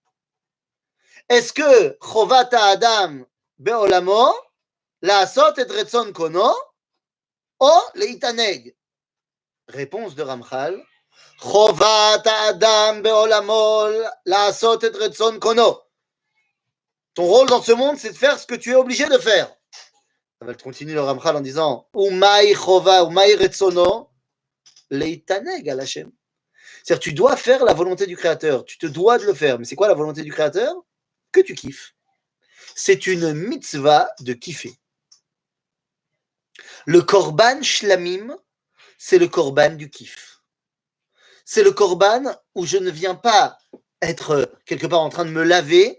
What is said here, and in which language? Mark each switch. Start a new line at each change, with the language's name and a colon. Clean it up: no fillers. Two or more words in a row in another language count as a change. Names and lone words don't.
French: Est-ce que
Hebrew: חובת אדם בעולמו לעשות את רצון קונו או להתענג?
French: Réponse de Ramchal.
Hebrew: חובת אדם בעולמו לעשות את רצון קונו.
French: Ton rôle dans ce monde, c'est de faire ce que tu es obligé de faire. Ça va continuer le Ramchal en disant
Hebrew: ומהי חובה, ומהי רצונו, להתענג על השם.
French: C'est-à-dire, tu dois faire la volonté du Créateur. Tu te dois de le faire. Mais c'est quoi la volonté du Créateur? Que tu kiffes. C'est une mitzvah de kiffer. Le
Hebrew: קרבן שלמים,
French: c'est le korban du kiff. C'est le korban où je ne viens pas être quelque part en train de me laver.